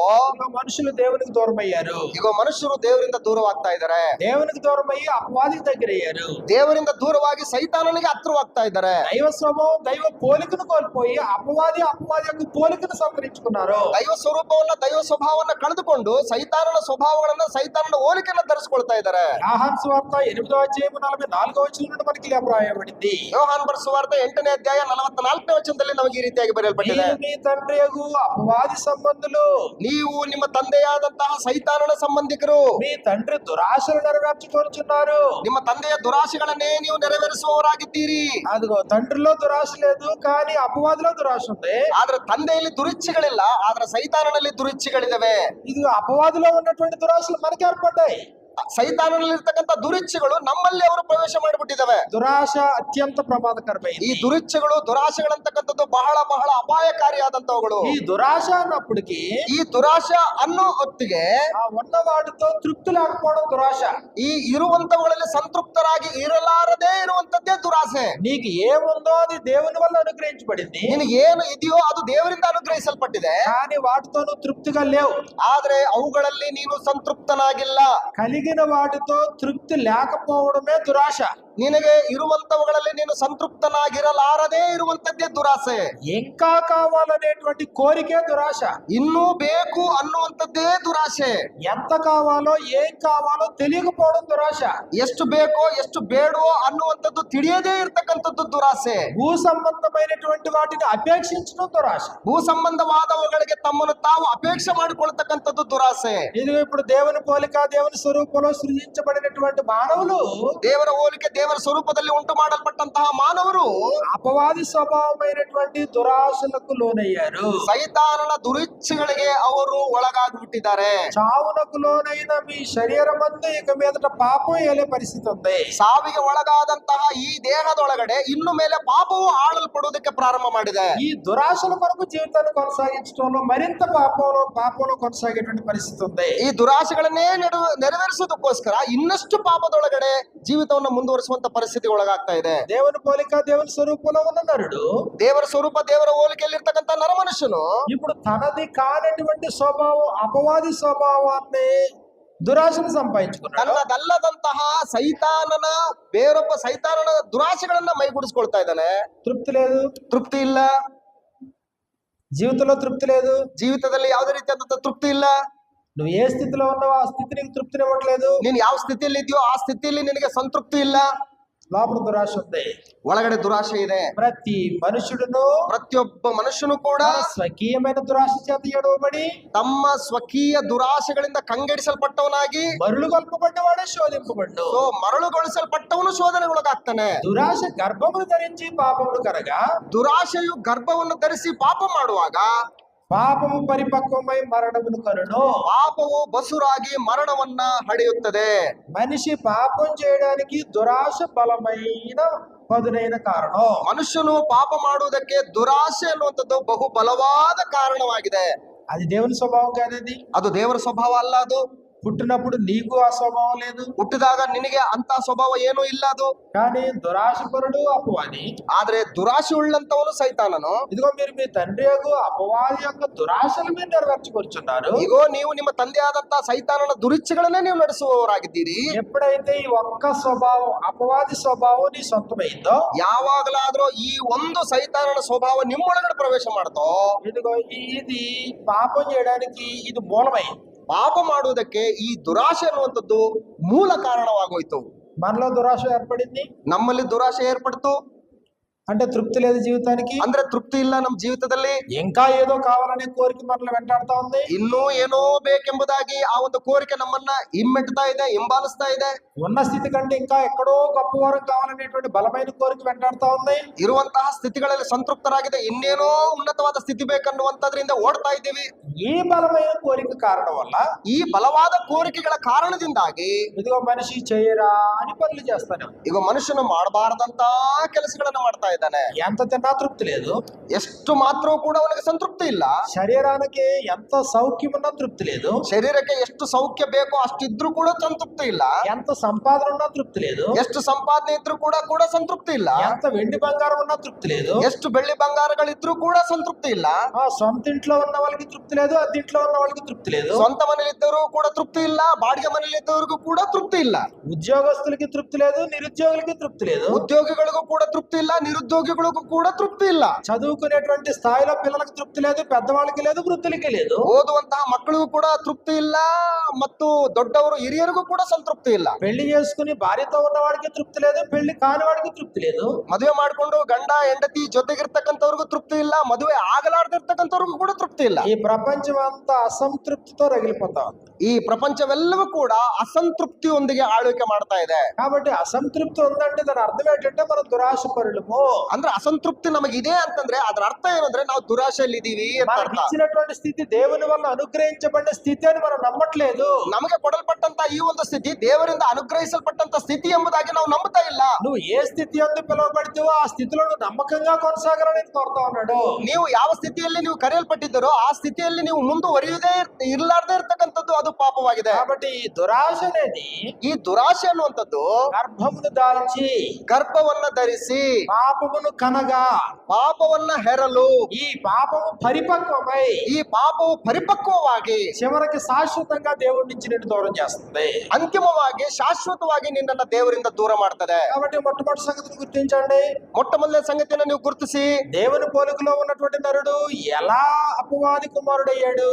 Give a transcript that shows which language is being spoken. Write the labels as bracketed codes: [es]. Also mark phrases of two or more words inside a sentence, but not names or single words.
[te] మనుషులు దేవునికి దూరం అయ్యారు. [kn] ಈಗ ಮನುಷ್ಯರು ದೇವರಿಂದ ದೂರವಾಗ್ತಾ ಇದ್ದಾರೆ. [te] దేవునికి దూరం అయ్యి అపవాదికి దగ్గర అయ్యారు. [kn] ದೇವರಿಂದ ದೂರವಾಗಿ ಸೈತಾನನಿಗೆ ಹತ್ರವಾಗ್ತಾ ಇದ್ದಾರೆ. [te] దైవ స్వభావం, దైవ పోలికను కోల్పోయి అపవాది యొక్క పోలికను సంతరించుకున్నారు. [kn] ದೈವ ಸ್ವರೂಪವನ್ನ ದೈವ ಸ್ವಭಾವವನ್ನ ಕಳೆದುಕೊಂಡು ಸೈತಾನನ ಸ್ವಭಾವಗಳನ್ನ ಸೈತಾನನ ಹೋಲಿಕೆಯನ್ನ ಧರಿಸಿಕೊಳ್ತಾ ಇದ್ದಾರೆ. [te] యోహాను సువార్త 8వ అధ్యాయం 44వ వచనం నుండి మనకి ఇలా వ్రాయబడింది. [kn] ಯೋಹಾನ ಬರೆದ ಸುವಾರ್ತೆ 8ನೇ ಅಧ್ಯಾಯ 44ನೇ ವಚನದಲ್ಲಿ ನಮಗೆ ಈ ರೀತಿಯಾಗಿ ಬರೆಯಲ್ಪಟ್ಟಿದೆ. [te] మీరు మీ తండ్రియగు అపవాది సంబంధులు, [kn] ನೀವು ನಿಮ್ಮ ತಂದೆಯಾದಂತಹ ಸೈತಾನನ ಸಂಬಂಧಿಕರು, [te] మీ తండ్రి దురాశలు నెరవేర్చుకొనుచున్నారు. [kn] ನಿಮ್ಮ ತಂದೆಯ ದುರಾಶೆಗಳನ್ನೇ ನೀವು ನೆರವೇರಿಸುವವರಾಗಿದ್ದೀರಿ. [te] అదిగో తండ్రిలో దురాశ లేదు, కానీ అపవాదిలో దురాశ ఉంది. [kn] ಆದ್ರೆ ತಂದೆಯಲ್ಲಿ ದುರಿಚ್ಛೆಗಳಿಲ್ಲ, ಆದ್ರೆ ಸೈತಾನನಲ್ಲಿ ದುರಿಚ್ಛೆಗಳಿದಾವೆ. [te] ఇది అపవాదిలో ఉన్నటువంటి దురాశలు మనకి ఏర్పడ్డాయి. [kn] ಸೈತಾನನಲ್ಲಿ ಇರ್ತಕ್ಕಂಥ ದುರಿಚ್ಛೆಗಳು ನಮ್ಮಲ್ಲಿ ಅವರು ಪ್ರವೇಶ ಮಾಡಿಬಿಟ್ಟಿದ್ದಾವೆ. [te] దురాశ అత్యంత ప్రమాదకరమైనది. [kn] ಈ ದುರಿಚ್ಛೆಗಳು ದುರಾಶೆಗಳಂತಕ್ಕಂಥದ್ದು ಬಹಳ ಬಹಳ ಅಪಾಯಕಾರಿಯಾದಂತವುಗಳು. [te] ఈ దురాశ అన్నప్పటికీ [kn] ಈ ದುರಾಶ ಅನ್ನೋ ಹೊತ್ತಿಗೆ [te] ఆ ఉన్న వాటితో తృప్తి లేకపోవడం దురాశ. [kn] ಈ ಇರುವಂತವುಗಳಲ್ಲಿ ಸಂತೃಪ್ತರಾಗಿ ಇರಲಾರದೇ ಇರುವಂತದ್ದೇ ದುರಾಸೆ. [te] నీకు ఏముందో అది దేవుని వల్ల అనుగ్రహించబడింది, [kn] ನಿನಗೆ ಏನು ಇದೆಯೋ ಅದು ದೇವರಿಂದ ಅನುಗ್ರಹಿಸಲ್ಪಟ್ಟಿದೆ. [te] కానీ వాటితో నువ్వు తృప్తిగా లేవు. [kn] ಆದ್ರೆ ಅವುಗಳಲ್ಲಿ ನೀನು ಸಂತೃಪ್ತನಾಗಿಲ್ಲ. [te] కలిగిన వాటితో తృప్తి లేకపోవడమే దురాశ. [kn] ನಿನಗೆ ಇರುವಂತವುಗಳಲ್ಲಿ ನೀನು ಸಂತೃಪ್ತನಾಗಿರಲಾರದೇ ಇರುವಂತದ್ದೇ ದುರಾಸೆ. [te] ఇంకా కావాలనేటువంటి కోరికే దురాశ. [kn] ಇನ್ನೂ ಬೇಕು ಅನ್ನುವಂಥದ್ದೇ ದುರಾಶೆ. [te] ఎంత కావాలో ఏం కావాలో తెలియకపోవడం దురాశ. [kn] ಎಷ್ಟು ಬೇಕೋ ಎಷ್ಟು ಬೇಡವೋ ಅನ್ನುವಂಥದ್ದು ತಿಳಿಯದೇ ಇರ್ತಕ್ಕಂಥದ್ದು ದುರಾಸೆ. [te] భూ సంబంధమైనటువంటి వాటిని అపేక్షించడం దురాశ. [kn] ಭೂ ಸಂಬಂಧವಾದವುಗಳಿಗೆ ತಮ್ಮನ್ನು ತಾವು ಅಪೇಕ್ಷೆ ಮಾಡಿಕೊಳ್ತಕ್ಕಂಥದ್ದು ದುರಾಸೆ. [te] ఇది ఇప్పుడు దేవుని పోలిక, దేవుని స్వరూపంలో సృజించబడినటువంటి మానవులు [kn] ದೇವರ ಹೋಲಿಕೆ ದೇವರ ಸ್ವರೂಪದಲ್ಲಿ ಉಂಟು ಮಾಡಲ್ಪಟ್ಟಂತಹ ಮಾನವರು [te] అపవాది స్వభావమైనటువంటి దురాశలకు లోనయ్యారు. [kn] ಸೈತಾನನ ದುರಿಚ್ಛೆಗಳಿಗೆ ಅವರು ಒಳಗಾಗ್ಬಿಟ್ಟಿದ್ದಾರೆ. [te] చావునకు లోనైన మీ శరీరమందు ఇక మీదట పాపం ఏలే పరిస్థితి ఉంది. [kn] ಸಾವಿಗೆ ಒಳಗಾದಂತಹ ಈ ದೇಹದೊಳಗಡೆ ಇನ್ನು ಮೇಲೆ ಪಾಪವು ಆಳಲ್ಪಡುವುದಕ್ಕೆ ಪ್ರಾರಂಭ ಮಾಡಿದೆ. [te] ఈ దురాశల కొరకు జీవితాన్ని కొనసాగించడంలో మరింత పాపంలో కొనసాగేటువంటి పరిస్థితి ఉంది. [kn] ಈ ದುರಾಶೆಗಳನ್ನೇ ನೆರವೇರಿಸೋದಕ್ಕೋಸ್ಕರ ಇನ್ನಷ್ಟು ಪಾಪದೊಳಗಡೆ ಜೀವಿತವನ್ನು ಮುಂದುವರಿಸುವಂತ ಅನ್ನುವಂತ ಪರಿಸ್ಥಿತಿ ಒಳಗಾಗ್ತಾ ಇದೆ. [te] దేవుని పోలిక దేవుని స్వరూపంలో ఉన్న నరుడు [kn] ದೇವರ ಸ್ವರೂಪ ದೇವರ ಹೋಲಿಕೆಯಲ್ಲಿರ್ತಕ್ಕಂಥ ನರಮನುಷ್ಯನು [te] ఇప్పుడు తనది కానటువంటి స్వభావం అపవాది స్వభావాన్ని దురాశను సంపాదించుకున్నాడు. [kn] ತನ್ನದಲ್ಲದಂತಹ ಸೈತಾನನ ಬೇರೊಬ್ಬ ಸೈತಾನನ ದುರಾಶೆಗಳನ್ನ ಮೈಗೂಡಿಸ್ಕೊಳ್ತಾ ಇದ್ದಾನೆ. [te] తృప్తి లేదు, [kn] ತೃಪ್ತಿ ಇಲ್ಲ, [te] జీవితంలో తృప్తి లేదు. [kn] ಜೀವಿತದಲ್ಲಿ ಯಾವುದೇ ರೀತಿಯಾದಂತ ತೃಪ್ತಿ ಇಲ್ಲ. [te] నువ్వు ఏ స్థితిలో ఉన్నావో ఆ స్థితి నీకు తృప్తినివ్వట్లేదు. [kn] ನೀನ್ ಯಾವ ಸ್ಥಿತಿಯಲ್ಲಿ ಇದೆಯೋ ಆ ಸ್ಥಿತಿಯಲ್ಲಿ ನಿನಗೆ ಸಂತೃಪ್ತಿ ಇಲ್ಲ. [te] లోపల దురాశ ఉంది, [kn] ಒಳಗಡೆ ದುರಾಶೆ ಇದೆ. [te] ప్రతి మనుషుడును [kn] ಪ್ರತಿಯೊಬ್ಬ ಮನುಷ್ಯನು ಕೂಡ [te] తన స్వకీయమైన దురాశ చేత ఎడవబడి [kn] ತಮ್ಮ ಸ್ವಕೀಯ ದುರಾಶೆಗಳಿಂದ ಕಂಗೆಡಿಸಲ್ಪಟ್ಟವನಾಗಿ [te] మరులుగొల్పబడ్డవాడే శోధింపబడ్డు. [kn] ಸೊ ಮರಳುಗೊಳಿಸಲ್ಪಟ್ಟವನು ಶೋಧನೆಗೊಳಗಾಗ್ತಾನೆ. [te] దురాశ గర్భమును ధరించి పాపమును కరగా [kn] ದುರಾಶೆಯು ಗರ್ಭವನ್ನು ಧರಿಸಿ ಪಾಪ ಮಾಡುವಾಗ [te] పాపము పరిపక్వమై మరణమును కరును. [kn] ಪಾಪವು ಬಸುರಾಗಿ ಮರಣವನ್ನ ಹಡೆಯುತ್ತದೆ. [te] మనిషి పాపం చేయడానికి దురాశ బలమైన పదునైన కారణం. [kn] ಮನುಷ್ಯನು ಪಾಪ ಮಾಡುವುದಕ್ಕೆ ದುರಾಶೆ ಅನ್ನುವಂಥದ್ದು ಬಹು ಬಲವಾದ ಕಾರಣವಾಗಿದೆ. [te] అది దేవుని స్వభావం కాదండి. [kn] ಅದು ದೇವರ ಸ್ವಭಾವ ಅಲ್ಲ. ಅದು [te] పుట్టినప్పుడు నీకు ఆ స్వభావం లేదు, [kn] ಹುಟ್ಟಿದಾಗ ನಿನಗೆ ಅಂತ ಸ್ವಭಾವ ಏನೂ ಇಲ್ಲ. ಅದು [te] కానీ దురాశపరుడు అపవాది. [kn] ಆದ್ರೆ ದುರಾಶೆ ಉಳ್ಳಂತವನು ಸೈತಾನನು. [te] ఇదిగో మీరు మీ తండ్రి యొక్క అపవాది యొక్క దురాశలు మీరు నెరవేర్చుకొచ్చున్నారు. [kn] ಈಗೋ ನೀವು ನಿಮ್ಮ ತಂದೆಯಾದಂತ ಸೈತಾನನ ದುರಿಚ್ಛೆಗಳನ್ನೇ ನೀವು ನಡೆಸುವವರಾಗಿದ್ದೀರಿ. [te] ఎప్పుడైతే ఈ ఒక్క స్వభావం అపవాది స్వభావం నీ సొంతమైందో, [kn] ಯಾವಾಗಲಾದ್ರೂ ಈ ಒಂದು ಸೈತಾನನ ಸ್ವಭಾವ ನಿಮ್ಮೊಳಗಡೆ ಪ್ರವೇಶ ಮಾಡ್ತೋ, [te] ఇదిగో ఇది పాపం చేయడానికి ఇది మూలమైంది. [kn] ಪಾಪ ಮಾಡುವುದಕ್ಕೆ ಈ ದುರಾಶೆ ಅನ್ನುವಂಥದ್ದು ಮೂಲ ಕಾರಣವಾಗೋಯ್ತು. [te] మనలో దురాశ ఏర్పడింది [kn] ನಮ್ಮಲ್ಲಿ ದುರಾಶೆ ಏರ್ಪಡ್ತು [te] అంటే తృప్తి లేదు జీవితానికి. [kn] ಅಂದ್ರೆ ತೃಪ್ತಿ ಇಲ್ಲ ನಮ್ಮ ಜೀವಿತದಲ್ಲಿ. [te] ఇంకా ఏదో కావాలనే కోరిక మనల్ని వెంటాడుతా ఉంది. [kn] ಇನ್ನೂ ಏನೋ ಬೇಕೆಂಬುದಾಗಿ ಆ ಒಂದು ಕೋರಿಕೆ ನಮ್ಮನ್ನ ಹಿಮ್ಮೆಟ್ತಾ ಇದೆ, ಹಿಂಬಾಲಿಸ್ತಾ ಇದೆ. [te] ఉన్న స్థితి కంటే ఇంకా ఎక్కడో గొప్ప వరం కావాలనేటువంటి బలమైన కోరిక వెంటాడుతా ఉంది. [kn] ಇರುವಂತಹ ಸ್ಥಿತಿಗಳಲ್ಲಿ ಸಂತೃಪ್ತರಾಗಿದೆ, ಇನ್ನೇನೋ ಉನ್ನತವಾದ ಸ್ಥಿತಿ ಬೇಕನ್ನುವಂತದ್ರಿಂದ ಓಡ್ತಾ ಇದ್ದೀವಿ. [te] ఈ బలమైన కోరిక కారణం వల్ల, [kn] ಈ ಬಲವಾದ ಕೋರಿಕೆಗಳ ಕಾರಣದಿಂದಾಗಿ [te] ఇదిగో మనిషి చేయరా అని పనులు చేస్తాను. [kn] ಈಗ ಮನುಷ್ಯನು ಮಾಡಬಾರದಂತ ಕೆಲಸಗಳನ್ನ ಮಾಡ್ತಾ ಇದ್ದಾನೆ. [te] ఎంత తిన్నా తృప్తి లేదు, [kn] ಎಷ್ಟು ಮಾತ್ರ ಕೂಡ ಅವನಿಗೆ ಸಂತೃಪ್ತಿ ಇಲ್ಲ. [te] శరీరానికి ఎంత సౌఖ్యం ఉన్నా తృప్తి లేదు, [kn] ಶರೀರಕ್ಕೆ ಎಷ್ಟು ಸೌಖ್ಯ ಬೇಕೋ ಅಷ್ಟಿದ್ರೂ ಕೂಡ ಸಂತೃಪ್ತಿ ಇಲ್ಲ. [te] ఎంత సంపాదన ఉన్నా తృప్తి లేదు, [kn] ಎಷ್ಟು ಸಂಪಾದನೆ ಇದ್ರೂ ಕೂಡ ಸಂತೃಪ್ತಿ ಇಲ್ಲ. [te] ఎంత వెండి బంగారం ఉన్నా తృప్తి లేదు, [kn] ಎಷ್ಟು ಬೆಳ್ಳಿ ಬಂಗಾರಗಳಿದ್ರೂ ಕೂಡ ಸಂತೃಪ್ತಿ ಇಲ್ಲ. [te] ఆ సొంత ఇంట్లో ఉన్న వాళ్ళకి తృప్తి లేదు, అద్దెంట్లో ఉన్న వాళ్ళకి తృప్తి లేదు, [kn] ಸ್ವಂತ ಮನೇಲಿದ್ದವರು ಕೂಡ ತೃಪ್ತಿ ಇಲ್ಲ, ಬಾಡಿಗೆ ಮನೇಲಿದ್ದವರಿಗೂ ಕೂಡ ತೃಪ್ತಿ ಇಲ್ಲ. [te] ఉద్యోగస్తులకి తృప్తి లేదు, నిరుద్యోగులకి తృప్తి లేదు, [kn] ಉದ್ಯೋಗಿಗಳಿಗೂ ಕೂಡ ತೃಪ್ತಿ ಇಲ್ಲ, ನಿರುದ್ಯೋಗಿಗಳಿಗೂ ಕೂಡ ತೃಪ್ತಿ ಇಲ್ಲ. [te] చదువుకునేటువంటి స్థాయిలో పిల్లలకు తృప్తి లేదు, పెద్దవాళ్ళకి లేదు, వృద్ధులకి లేదు. [kn] ಓದುವಂತಹ ಮಕ್ಕಳಿಗೂ ಕೂಡ ತೃಪ್ತಿ ಇಲ್ಲ ಮತ್ತು ದೊಡ್ಡವರು ಹಿರಿಯರಿಗೂ ಕೂಡ ಸಂತೃಪ್ತಿ ಇಲ್ಲ. [te] పెళ్లి చేసుకుని భార్యతో ఉన్న వాడికి తృప్తి లేదు, పెళ్లి కాని వాడికి తృప్తి లేదు. [kn] ಮದುವೆ ಮಾಡ್ಕೊಂಡು ಗಂಡ ಹೆಂಡತಿ ಜೊತೆಗಿರ್ತಕ್ಕಂಥವ್ರಿಗೂ ತೃಪ್ತಿ ಇಲ್ಲ, ಮದುವೆ ಆಗಲಾರ್ದಿರ್ತಕ್ಕಂಥವ್ರಿಗೂ ಕೂಡ ತೃಪ್ತಿ ಇಲ್ಲ. [te] ఈ ప్రపంచం అంతా అసంతృప్తితో రగిలిపోతా ఉంది. [kn] ಈ ಪ್ರಪಂಚವೆಲ್ಲವೂ ಕೂಡ ಅಸಂತೃಪ್ತಿಯೊಂದಿಗೆ ಆಳ್ವಿಕೆ ಮಾಡ್ತಾ ಇದೆ. [te] కాబట్టి అసంతృప్తి ఉందంటే దాని అర్థం ఏంటంటే మనం దురాశపరులము. [kn] ಅಂದ್ರೆ ಅಸಂತೃಪ್ತಿ ನಮಗಿದೆ ಅಂತಂದ್ರೆ ಅದರ ಅರ್ಥ ಏನಂದ್ರೆ ನಾವು ದುರಾಶೆಯಲ್ಲಿ ಇದೀವಿ ಅಂತ [te] మనకి [kn] ಅರ್ಥ. [te] ఇచ్చినటువంటి స్థితి దేవుని వల్ల అనుగ్రహించబడిన స్థితి అని మనం నమ్మట్లేదు. [kn] ನಮಗೆ ಕೊಡಲ್ಪಟ್ಟಂತ ಈ ಒಂದು ಸ್ಥಿತಿ ದೇವರಿಂದ ಅನುಗ್ರಹಿಸಲ್ಪಟ್ಟಂತ ಸ್ಥಿತಿ ಎಂಬುದಾಗಿ ನಾವು ನಂಬುತ್ತಾ ಇಲ್ಲ. [te] నువ్వు ఏ స్థితి అందు పిలువబడితేవో ఆ స్థితిలో నువ్వు నమ్మకంగా కొనసాగాలని కోరుతా ఉన్నాడు. [kn] ನೀವು ಯಾವ ಸ್ಥಿತಿಯಲ್ಲಿ ನೀವು ಕರೆಯಲ್ಪಟ್ಟಿದ್ದೀರೋ ಆ ಸ್ಥಿತಿಯಲ್ಲಿ ನೀವು ಮುಂದುವರಿಯುವುದೇ ಇರಲಾರ್ದೇ ಇರ್ತಕ್ಕಂಥದ್ದು ಅದು ಪಾಪವಾಗಿದೆ. [te] కాబట్టి ఈ దురాశ అనేది [kn] ಈ ದುರಾಶೆ ಅನ್ನುವಂಥದ್ದು [te] గర్భమును దాల్చి [kn] ಗರ್ಭವನ್ನ ಧರಿಸಿ [te] పాపమును కనగా [kn] ಪಾಪವನ್ನ ಹೆರಲು [te] ఈ పాపము పరిపక్వమై [kn] ಈ ಪಾಪವು ಪರಿಪಕ್ವವಾಗಿ [te] చివరికి శాశ్వతంగా దేవుడి నుంచి నిన్ను దూరం చేస్తుంది. [kn] ಅಂತಿಮವಾಗಿ ಶಾಶ್ವತವಾಗಿ ನಿನ್ನನ್ನ ದೇವರಿಂದ ದೂರ ಮಾಡ್ತದೆ. [te] కాబట్టి మొట్టమొదటి సంగతిని గుర్తించండి. [kn] ಮೊಟ್ಟ ಮೊದಲನೇ ಸಂಗತಿಯನ್ನು ನೀವು ಗುರುತಿಸಿ, [te] దేవుని పోలికలో ఉన్నటువంటి నరుడు ఎలా అపవాది కుమారుడయ్యాడు?